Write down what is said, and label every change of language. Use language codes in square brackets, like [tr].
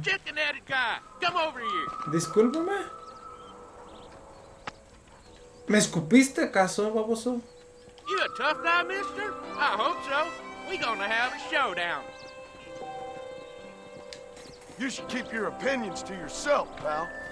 [en] Chicken-headed guy, come over here. [es] Discúlpame. ¿Me escupiste acaso, baboso? [en] You a tough guy, mister? I hope so. We gonna have a showdown. You should keep your opinions to yourself, pal.